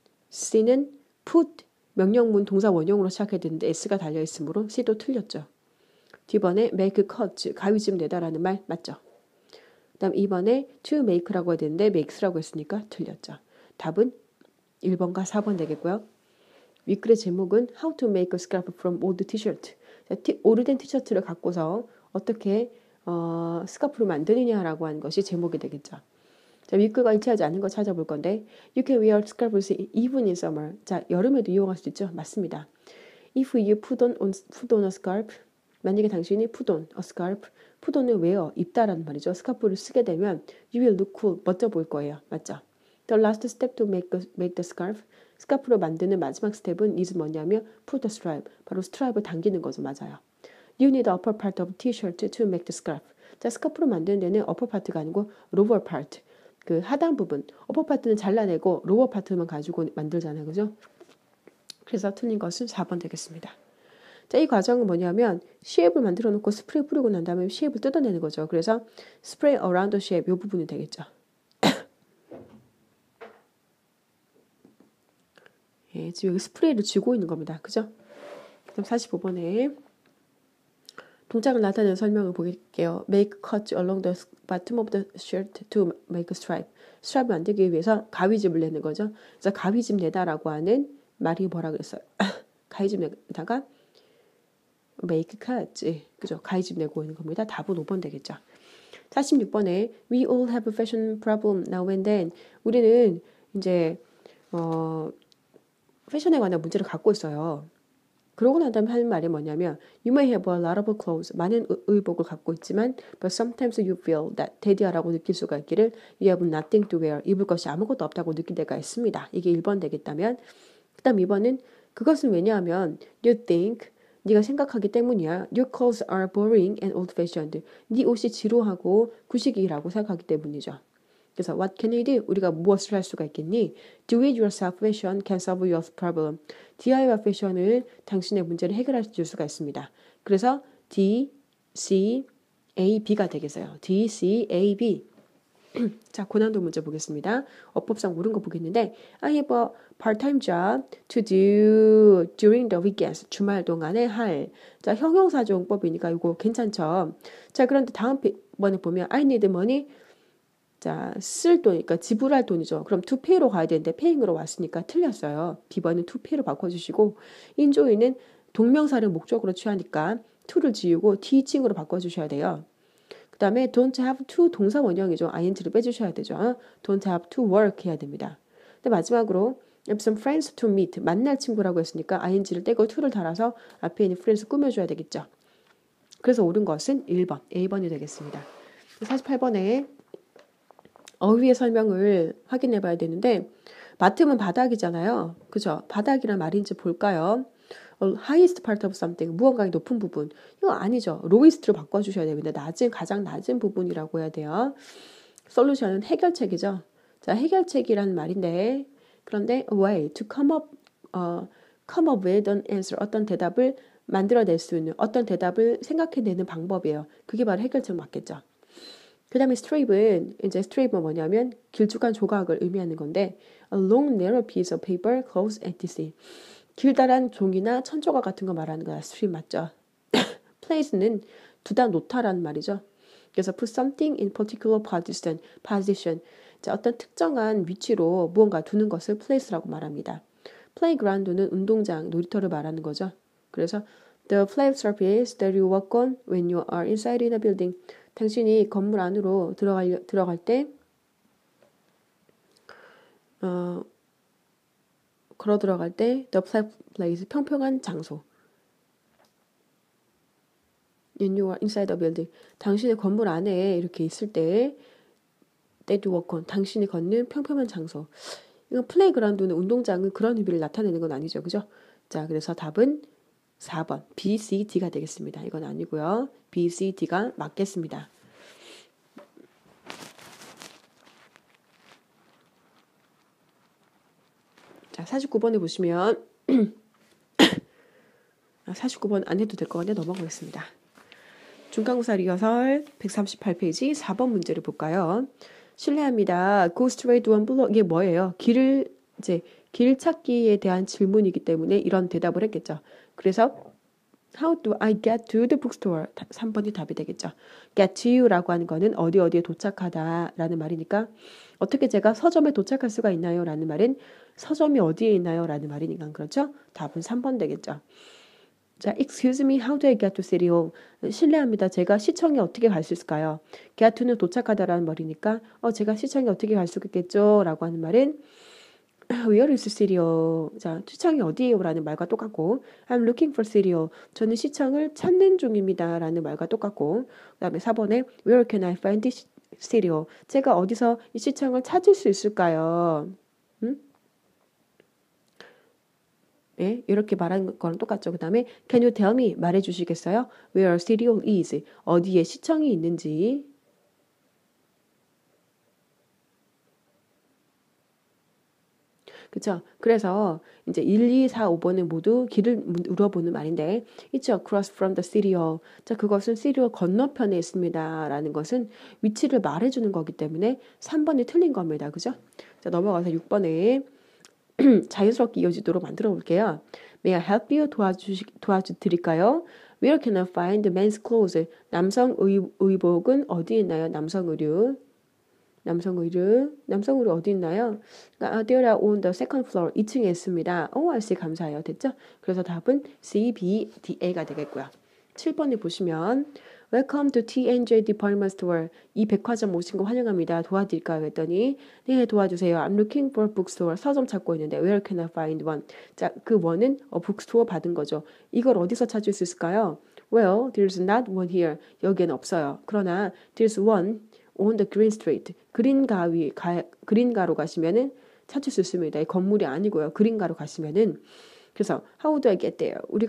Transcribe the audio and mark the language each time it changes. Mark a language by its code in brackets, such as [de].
[ko] C는 put 명령문 동사 원형으로 시작해야 되는데 S가 달려있으므로 C도 틀렸죠. D번에 make cut 가위집 내다라는 말 맞죠. 그 다음 2번에 to make라고 해야 되는데 makes라고 했으니까 틀렸죠. 답은 1번과 4번 되겠고요. 윗글의 제목은 [en] How to make a scarf from old t-shirt. [ko] 오래된 티셔츠를 갖고서 어떻게 스카프를 만드느냐라고 하는 것이 제목이 되겠죠. 자, 윗글과 일치하지 않은 거 찾아볼 건데 [en] You can wear scarves even in summer. [ko] 자, 여름에도 이용할 수 있죠. 맞습니다. [en] If you put on a scarf [ko] 만약에 당신이 [en] put on a scarf put on을 wear, [ko] 입다라는 말이죠. 스카프를 쓰게 되면 [en] you will look cool, [ko] 멋져 보일 거예요. 맞죠? [en] The last step to make the scarf [ko] 스카프로 만드는 마지막 스텝은 [en] is 뭐냐면 put the stripe [ko] 바로 스트라이프를 당기는 거죠. 맞아요. [en] You need the upper part of t-shirt to make the scarf. [ko] 자, 스카프로 만드는 데는 upper part가 아니고 lower part 그 하단 부분 upper part는 잘라내고 lower part만 가지고 만들잖아요. 그죠? 그래서 틀린 것은 4번 되겠습니다. 자, 이 과정은 뭐냐면 쉐입을 만들어 놓고 스프레이 뿌리고 난 다음에 쉐입을 뜯어내는 거죠. 그래서 [en] spray around the shape [ko] 이 부분이 되겠죠. 예, 지금 여기 스프레이를 쥐고 있는 겁니다. 그죠? 그럼 45번에 동작을 나타내는 설명을 볼게요. [en] Make cut along the bottom of the shirt to make a stripe. [ko] 스트라이프 만들기 위해서 가위집을 내는 거죠. 그래서 가위집 내다라고 하는 말이 뭐라 그랬어요? 가위집 내다가 make cut. 그죠? 가위집 내고 있는 겁니다. 답은 5번 되겠죠. [en] 46번에 We all have a fashion problem now and then. [ko] 우리는 이제 패션에 관한 문제를 갖고 있어요. 그러고 난 다음에 하는 말이 뭐냐면 [en] You may have a lot of clothes. [ko] 많은 의복을 갖고 있지만 [en] But sometimes you feel that [ko] 데디하라고 느낄 수가 있기를 [en] You have nothing to wear. [ko] 입을 것이 아무것도 없다고 느낄 때가 있습니다. 이게 1번 되겠다면 그 다음 2번은 그것은 왜냐하면 [en] You think [ko] 네가 생각하기 때문이야. [en] Your clothes are boring and old-fashioned. [ko] 네 옷이 지루하고 구식이라고 생각하기 때문이죠. [en] 그래서 what can you do? [ko] 우리가 무엇을 할 수가 있겠니? [en] Do it yourself fashion can solve your problem. [ko] DIY 패션은 당신의 문제를 해결할 수가 있습니다. 그래서 D, C, A, B가 되겠어요. D, C, A, B. 자, 고난도 문제 보겠습니다. 어법상 옳은 거 보겠는데 [en] I have a part-time job to do during the weekends. [ko] 주말 동안에 할. 자, 형용사조용법이니까 이거 괜찮죠? 자, 그런데 다음 번에 보면 [en] I need money. [ko] 자, 쓸 돈, 그러니까 지불할 돈이죠. 그럼 to pay로 가야 되는데 paying으로 왔으니까 틀렸어요. B번은 to pay로 바꿔주시고 인조이는 동명사를 목적으로 취하니까 to를 지우고 teaching으로 바꿔주셔야 돼요. 그 다음에 don't have to 동사 원형이죠. ing를 빼주셔야 되죠. [en] don't have to work [ko] 해야 됩니다. 근데 마지막으로 [en] have some friends to meet [ko] 만날 친구라고 했으니까 ing를 떼고 to를 달아서 앞에 있는 friends 꾸며줘야 되겠죠. 그래서 옳은 것은 1번, A번이 되겠습니다. 48번에 어휘의 설명을 확인해 봐야 되는데 맡으면 바닥이잖아요. 그죠? 바닥이란 말인지 볼까요? [en] highest part of something, [ko] 무언가의 높은 부분. 이거 아니죠. lowest로 바꿔주셔야 됩니다. 낮은, 가장 낮은 부분이라고 해야 돼요. 솔루션은 해결책이죠. 자, 해결책이라는 말인데 그런데 [en] a way to come up with an answer, [ko] 어떤 대답을 만들어낼 수 있는, 어떤 대답을 생각해내는 방법이에요. 그게 바로 해결책 맞겠죠. 그 다음에 strip은, 이제 strip은 뭐냐면 길쭉한 조각을 의미하는 건데 [en] a long narrow piece of paper close at the sea. [ko] 길다란 종이나 천조각 같은 거 말하는 거야. strip 맞죠? place는 두다 놓다라는 말이죠. [en] 그래서 put something in particular position. [ko] 자, 어떤 특정한 위치로 무언가 두는 것을 place라고 말합니다. playground는 운동장, 놀이터를 말하는 거죠. [en] 그래서 the flat surface that you walk on when you are inside in a building. [ko] 당신이 건물 안으로 들어갈 때 걸어 들어갈 때 [en] the flat place [ko] 평평한 장소. [en] When you are inside a building. [ko] 당신의 건물 안에 이렇게 있을 때 [en] that you walk on. [ko] 당신이 걷는 평평한 장소. 이건 플레이그라운드는 운동장은 그런 의미를 나타내는 건 아니죠. 그죠? 자, 그래서 답은 4번 B, C, D가 되겠습니다. 이건 아니고요. B, C, D가 맞겠습니다. 자, 49번에 보시면 49번 안 해도 될 것 같네. 넘어가겠습니다. 중간고사 리허설 138페이지 4번 문제를 볼까요? 실례합니다. [en] Go straight to one block. [ko] 이게 뭐예요? 길 찾기에 대한 질문이기 때문에 이런 대답을 했겠죠. [en] 그래서 How do I get to the bookstore? [ko] 3번이 답이 되겠죠. Get to you라고 하는 거는 어디에 도착하다라는 말이니까 어떻게 제가 서점에 도착할 수가 있나요? 라는 말은 서점이 어디에 있나요? 라는 말이니까 그렇죠? 답은 3번 되겠죠. [en] 자, excuse me, how do I get to City Hall? [ko] 실례합니다. 제가 시청에 어떻게 갈 수 있을까요? get to는 도착하다라는 말이니까 제가 시청에 어떻게 갈 수 있겠죠? 라고 하는 말은 [en] Where is City Hall? [ko] 자, 시청이 어디에요? 라는 말과 똑같고 [en] I'm looking for City Hall. [ko] 저는 시청을 찾는 중입니다. 라는 말과 똑같고 그 다음에 4번에 [en] Where can I find this City Hall? [ko] 제가 어디서 이 시청을 찾을 수 있을까요? 네, 이렇게 말하는 거랑 똑같죠. [en] 그 다음에 Can you tell me? [ko] 말해주시겠어요? [en] Where City Hall is? [ko] 어디에 시청이 있는지. 그쵸? 그래서 이제 1, 2, 4, 5번은 모두 길을 물어보는 말인데 있죠? [en] Cross from the City Hall. [ko] 자, 그것은 City Hall 건너편에 있습니다. 라는 것은 위치를 말해주는 거기 때문에 3번이 틀린 겁니다. 그죠? 자, 넘어가서 6번에 자연스럽게 이어지도록 만들어 볼게요. [en] May I help you? [ko] 도와드릴까요? [en] Where can I find men's clothes? [ko] 남성 의복은 어디 있나요? 남성 의류 어디 있나요? [en] They are on the second floor. [ko] 2층에 있습니다. 알씨 감사해요. 됐죠? 그래서 답은 C, B, D, A가 되겠고요. 7번에 보시면 [en] Welcome to T&J Department Store. [ko] 이 백화점 오신 거 환영합니다. 도와드릴까요? 했더니 네, 도와주세요. [en] I'm looking for bookstore. [ko] 서점 찾고 있는데 [en] Where can I find one? [ko] 자, 그 one은 bookstore 받은 거죠. 이걸 어디서 찾을 수 있을까요? [en] Well, there's not one here. [ko] 여기엔 없어요. 그러나 [en] there's one on the Green Street. [ko] 그린가로 가시면은 찾을 수 있습니다. 이 건물이 아니고요. 그린가로 가시면은 그래서 [en] how do I get there?